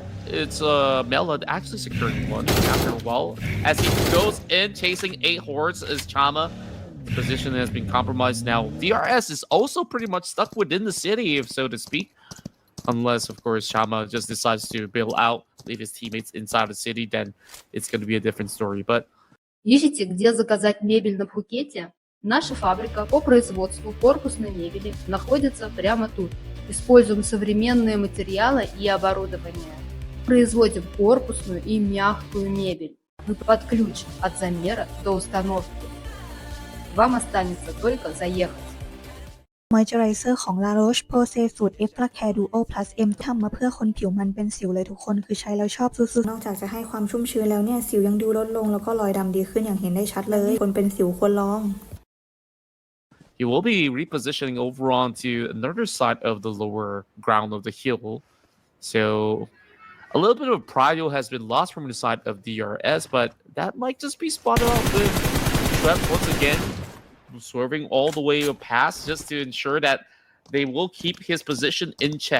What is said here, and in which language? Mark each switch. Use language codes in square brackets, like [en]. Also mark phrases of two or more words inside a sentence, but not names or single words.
[en] It's Melad actually securing one after a while, as he goes in chasing 8 hordes as Chama. The position has been compromised now. DRS is also pretty much stuck within the city, if so to speak. Unless, of course, Chama just decides to bail out, leave his teammates inside the city, then it's going to be a different story. But [ru] ищете, где заказать мебель на Пхукете? Наша фабрика по производству корпусной мебели находится прямо тут. Используем современные материалы и оборудование. Производим корпусную и мягкую мебель. Вы под ключ от замера до установки. Вам останется только заехать. [th] มอยเจอไรเซอร์ของ La Roche-Posay สูตร F Care Duo Plus M ทำมาเพื่อคนผิวมันเป็นสิวเลยทุกคนคือใช้แล้วชอบสุดๆนอกจากจะให้ความชุ่มชื้นแล้วเนี่ยสิวยังดูลดลงแล้วก็รอยดำดีขึ้นอย่างเห็นได้ชัดเลยคนเป็นสิวควรลอง [en] He will be repositioning over onto another side of the lower ground of the hill. So a little bit of prio has been lost from the side of DRS, but that might just be spotted out with Trev once again, swerving all the way past just to ensure that they will keep his position in check.